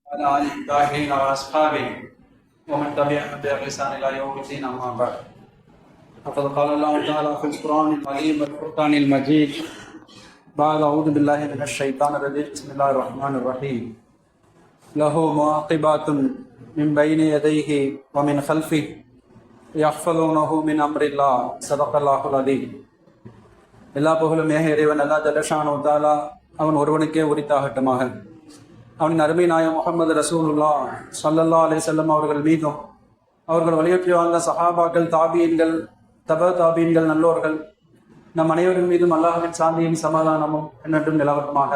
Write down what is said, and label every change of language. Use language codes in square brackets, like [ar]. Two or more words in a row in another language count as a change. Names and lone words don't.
[ar] وعلى آل الطاهرين وأصحابه ومن تبعهم بإحسان إلى يوم الدين أما بعد فقد قال الله تعالى في القرآن العظيم والفرقان المجيد بعد أعوذ بالله من الشيطان الرجيم بسم الله الرحمن الرحيم له معقبات من بين يديه ومن خلفه يحفظونه من أمر الله صدق الله العظيم. [ta] எல்லா புகழும் ஏக இறைவன் [ar] الله جل شأنه تعالى [ta] அவன் ஒருவனுக்கே உரித்தாகட்டுமாக. அவனின் அருமை நாயகம் முஹம்மது [ar] رسول الله صلى الله عليه وسلم [ta] அவர்கள் மீதும் அவர்கள் வழியற்றி வாழ்ந்த சஹாபாக்கள், தாபீன்கள், தப தாபீன்கள், நல்லோர்கள் நம் அனைவரின் மீதும் அல்லாஹ்வின் சாந்தியும் சமாதானமும் என்றென்றும் நிலவட்டுமாக.